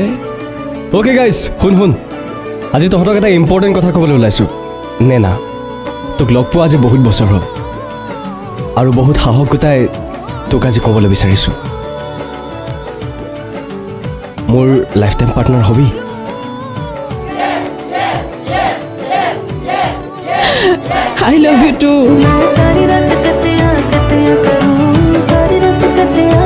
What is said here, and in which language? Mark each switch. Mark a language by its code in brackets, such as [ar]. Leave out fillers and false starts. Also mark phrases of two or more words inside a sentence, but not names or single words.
[en] okay guys [as] শুন আজি তহঁতক এটা ইম্পৰ্টেণ্ট কথা ক'বলৈ ওলাইছোঁ নে না তোক লগ পোৱা আজি বহুত বছৰ হ'ল আৰু বহুত সাহস গোটাই তোক আজি ক'বলৈ বিচাৰিছোঁ মোৰ [en] life time partner [as] হবি [en] I love you too [pa] ਸਾਰੀ ਰਾਤ ਕੱਤੀਆਂ ਕਰੂੰ ਸਾਰੀ ਰਾਤ ਕੱਤੀਆਂ